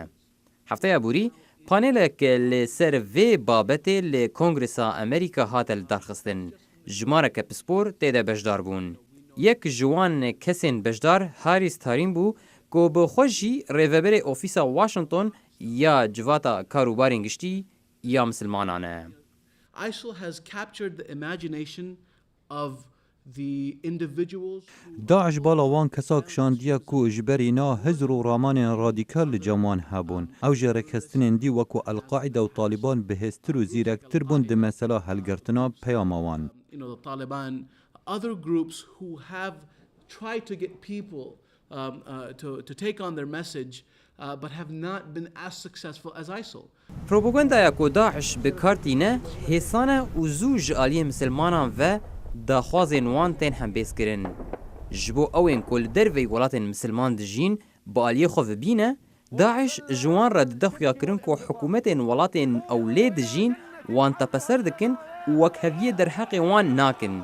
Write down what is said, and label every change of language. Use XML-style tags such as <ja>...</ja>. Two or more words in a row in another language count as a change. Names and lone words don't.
<ku>Hefteya borî, panelek li ser vê babetê li Kongresa Amerîka hate li darxistin. Jimareke pispor têde bejdar bûn. Yek ji wan kesên bejdar Harris Tarin bû ku bi xwe jî rêveberê ofîsa Washington ya civata karûbarên giştî ya Misilmanan e.</ku> <en>ISIL has captured the imagination of the individuals.</en> <ku>Daeş bala wan kesa kişandiye ku ji berî na hizr û ramanên radîkal li ceman hebûn. Ew ji rekestinên dî wekû El-Qaîda û Taliban bihêztir û zîrektir bûn di mesela helgirtina peyama wan.</ku> <en>The Taliban, other groups who have tried to get people to take on their message, but have not been as successful as ISIL.</en> <ku>Propagandaya ku Daeş bi kar tîne hêsane û zû ji aliyê Misilmanan ve daxwazên wan tên hembêzkirin. Ji bo ewên ku li derveyî welatên Misilman dijîn bi aliyê xwe vibîne, Daeş ji wan re dide xuyakirin ku hikûmetên welatên ew lê dijîn wan tepeser dikin û wekheviyê derheqê wan nakin.</ku>